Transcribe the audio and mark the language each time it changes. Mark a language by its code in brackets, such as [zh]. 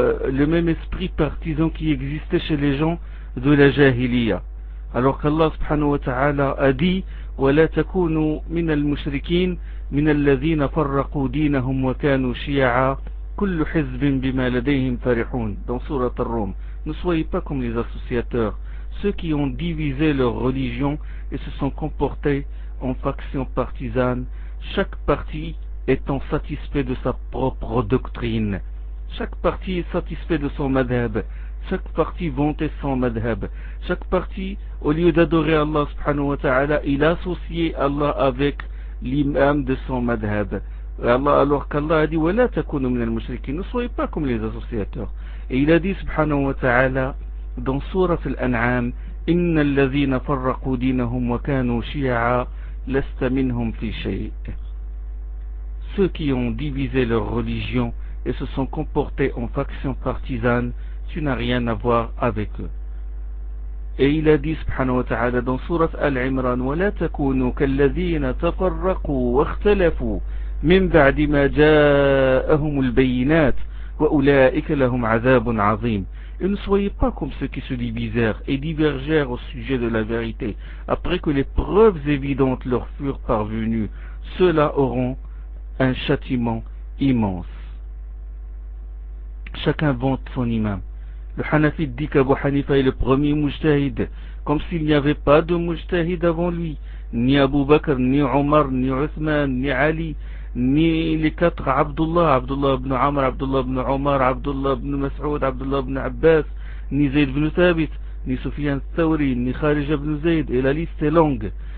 [fr] Le même esprit partisan qui existait chez les gens de la jahiliya. Alors qu'Allah subhanahu wa ta'ala a dit: [ar] وَلَا تَكُونُوا مِنَ الْمُشْرِكِينَ مِنَ الَّذِينَ فَرَّقُوا دِينَهُمْ وَكَانُوا شِيَعًا كل حزب بما لديهم فرحون. [fr] Dans sourate Ar-Rum: ne soyez pas comme les associateurs, ceux qui ont divisé leur religion et se sont comportés en factions partisanes, chaque parti étant satisfait de sa propre doctrine, chaque parti est satisfait de son madhab, chaque parti vantait son madhab, chaque parti, au lieu d'adorer Allah subhanahu wa ta'ala, il associait Allah avec l'imam de son madhab. Alors qu'Allah a dit: [ar] وَلَا تَكُونُوا مِنَ الْمُشْرِكِينَ, [fr] ne soyez pas comme les associateurs. Et il a dit subhanahu wa ta'ala dans sourate Al-An'am: [ar] إِنَّ الَّذِينَ فَرَّقُوا دِينَهُمْ وَكَانُوا شِيَعًا لَسْتَ مِنْهُمْ فِي شَيْءٍ. [fr] Ceux qui ont divisé leur religion et se sont comportés en faction partisane, tu n'as rien à voir avec eux. Et il a dit subhanahu wa ta'ala dans sourate Al-Imran: [ar] وَلَا تَكُونُوا كَالَّذِينَ تَفَرَّقُوا وَاخْتَلَفُوا مِنْ بَعْدِ مَا جَاءَهُمُ الْبَيِّنَاتِ وَأُولَٰئِكَ لَهُمْ عَذَابٌ عَظِيمٌ. [fr] Et ne soyez pas comme ceux qui se divisèrent et divergèrent au sujet de la vérité après que les preuves évidentes leur furent parvenues. Ceux-là auront un châtiment immense. Chacun vante son imam. Le Hanafite dit qu'Abu Hanifa est le premier mujtahid, comme s'il n'y avait pas de mujtahid avant lui, ni Abu Bakr, ni Omar, ni Uthman, ni Ali, ni les quatre Abdullah, Abdullah ibn Amr, Abdullah ibn Omar, Abdullah ibn Mas'ud, Abdullah ibn Abbas, ni Zayd ibn Thabit, ni Sufyan al-Thawri, ni Kharij ibn Zayd, et la liste est longue.